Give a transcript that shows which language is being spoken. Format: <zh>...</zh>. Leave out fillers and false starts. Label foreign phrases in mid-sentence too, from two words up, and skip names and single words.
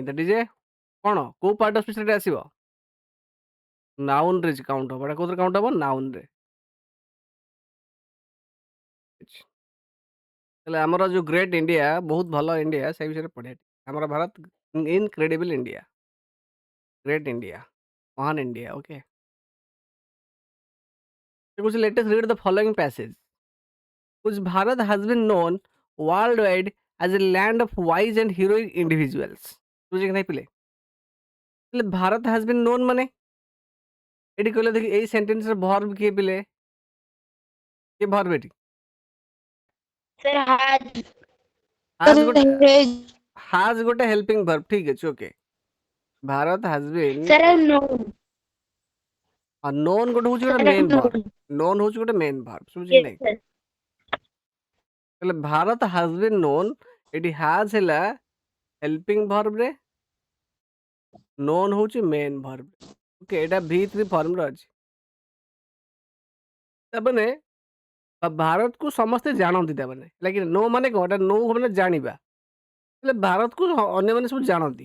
<en>that is a</en> <or>କଣ? କୋଉ</or> <en>part of speechରେ</en> <or>ଆସିବ? ନାଉନରେ କାଉଣ୍ଟ ହବ। ଏଟା କୋଉଥିରେ କାଉଣ୍ଟ ହବ? ନାଉନରେ। ହେଲେ ଆମର ଯୋଉ</or> <en>Great India,</en> <or>ବହୁତ ଭଲ ଇଣ୍ଡିଆ, ସେଇ ବିଷୟରେ ପଢିବା। ଆମର ଭାରତ</or> <en>Incredible India, Great India,</en> <or>ମହାନ ଇଣ୍ଡିଆ।</or> <en>ଓକେ, let us read the following passage. Which Bharat has been known worldwide as a land of wise and heroic individuals.</en> <or>ବୁଝିକି କି ନାହିଁ ପିଲେ? ହେଲେ ଭାରତ</or> <en>has been known</en> <or>ମାନେ ଏଠି କହିଲେ ଦେଖି ଏଇ</or> <en>sentenceର verb</en> <or>କିଏ ପିଲେ? କିଏ ଭର୍ବ ଏଠି?</or> <en>Sir,</en> <or>has ଗୋଟେ</or> <en>helping verb,</en> <or>ଠିକ ଅଛି। ଓକେ, ଭାରତ</or> <en>has been sir, no.</en> <or>known ଗୋଟେ ହଉଛି ଗୋଟେ</or> <en>Sir,</en> <or>ମେନ୍</or> <en>no.</en> <or>ଭର୍ବ, known ହଉଛି ଗୋଟେ</or> <en>main verb,</en> <or>ବୁଝିକି କି</or> <en>Yes,</en> <or>ନାହିଁ?</or> <en>sir.</en> <or>ହେଲେ ଭାରତ</or> <en>has been known,</en> <or>ଏଠି has ହେଲା</or> <en>helping verbରେ,</en> <or>known ହଉଛି</or> <en>main verb.</en> <or>ଓକେ, ଏଟା V3 ଫର୍ମରେ ଅଛି। ତାମାନେ ଭାରତକୁ ସମସ୍ତେ ଜାଣନ୍ତି, ତାମାନେ</or> <en>like know</en> <or>ମାନେ କଣ? ଏଟା नो ମାନେ ଜାଣିବା। ହେଲେ ଭାରତକୁ ଅନ୍ୟମାନେ ସବୁ ଜାଣନ୍ତି।</or>